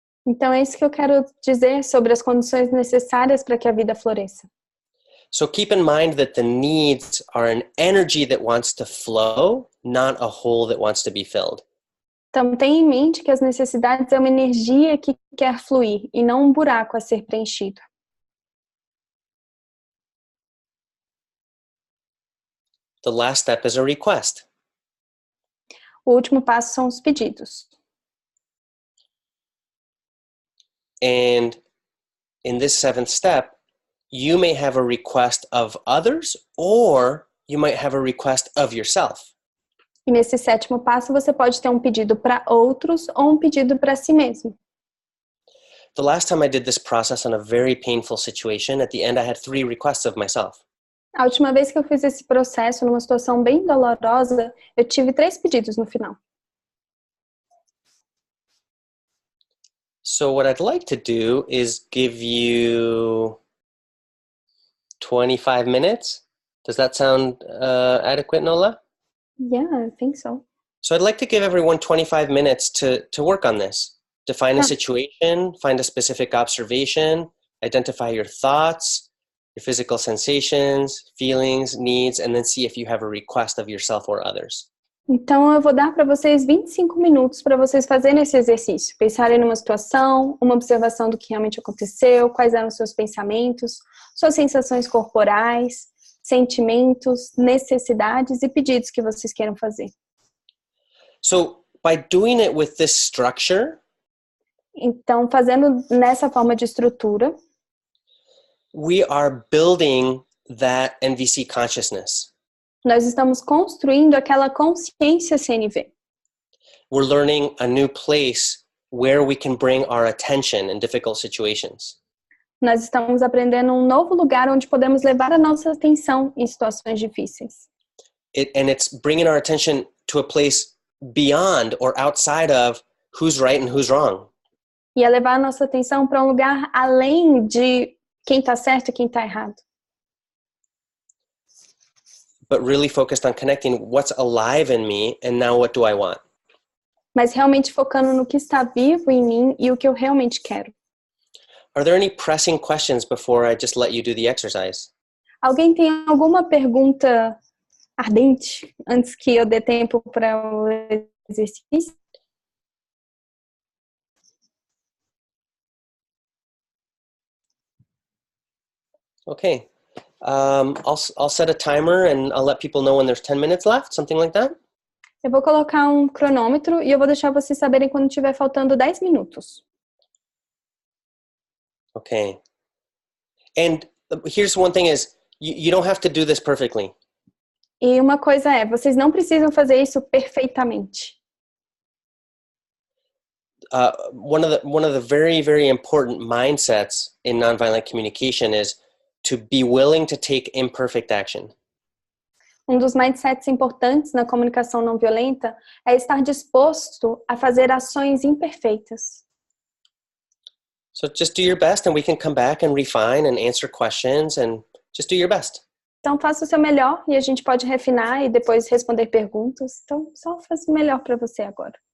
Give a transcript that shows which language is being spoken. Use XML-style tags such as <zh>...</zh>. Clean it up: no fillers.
<pt>Então é isso que eu quero dizer sobre as condições necessárias para que a vida floresça.</pt> <en>So keep in mind that the needs are an energy that wants to flow, not a hole that wants to be filled.</en> <pt>Então tenha em mente que as necessidades é uma energia que quer fluir e não um buraco a ser preenchido.</pt> <en>The last step is a request.</en> <pt>O último passo são os pedidos.</pt> <en>And in this seventh step, you may have a request of others or you might have a request of yourself.</en> <pt>E nesse sétimo passo você pode ter um pedido para outros ou um pedido para si mesmo.</pt> <en>The last time I did this process on a very painful situation, at the end I had 3 requests of myself.</en> <pt>A última vez que eu fiz esse processo numa situação bem dolorosa, eu tive 3 pedidos no final.</pt> <en>So what I'd like to do is give you 25 minutes. Does that sound adequate, Nola? Yeah, I think so. So I'd like to give everyone 25 minutes to work on this. Define a situation, find a specific observation, identify your thoughts, your physical sensations, feelings, needs, and then see if you have a request of yourself or others.</en> <pt>Então eu vou dar para vocês 25 minutos para vocês fazerem esse exercício. Pensarem numa situação, uma observação do que realmente aconteceu, quais eram os seus pensamentos, suas sensações corporais, sentimentos, necessidades e pedidos que vocês queiram fazer.</pt> <en>So by doing it with this structure,</en> <pt>então fazendo nessa forma de estrutura,</pt> <en>we are building that NVC consciousness.</en> <pt>Nós estamos construindo aquela consciência CNV.</pt> <en>We're learning a new place where we can bring our attention in difficult situations.</en> <pt>Nós estamos aprendendo um novo lugar onde podemos levar a nossa atenção em situações difíceis.</pt> <en>And it's bringing our attention to a place beyond or outside of who's right and who's wrong.</en> <pt>E é levar a nossa atenção para um lugar além de quem está certo e quem está errado.</pt> <en>But really focused on connecting what's alive in me and now what do I want.</en> <pt>Mas realmente focando no que está vivo em mim e o que eu realmente quero.</pt> <en>Are there any pressing questions before I just let you do the exercise?</en> <pt>Alguém tem alguma pergunta ardente antes que eu dê tempo para o exercício?</pt> <en>Okay. I'll set a timer and I'll let people know when there's 10 minutes left, something like that.</en> <pt>Eu vou colocar um cronômetro e eu vou deixar vocês saberem quando estiver faltando 10 minutos.</pt> <en>Okay. And here's one thing is, you don't have to do this perfectly.</en> <pt>E uma coisa é, vocês não precisam fazer isso perfeitamente.</pt> <en>One of the very, very important mindsets in nonviolent communication is to be willing to take imperfect action.</en> <pt>Um dos mindsets importantes na comunicação não violenta é estar disposto a fazer ações imperfeitas.</pt> <en>So just do your best and we can come back and refine and answer questions and just do your best.</en> <pt>Então faça o seu melhor e a gente pode refinar e depois responder perguntas. Então só faça o melhor para você agora.</pt>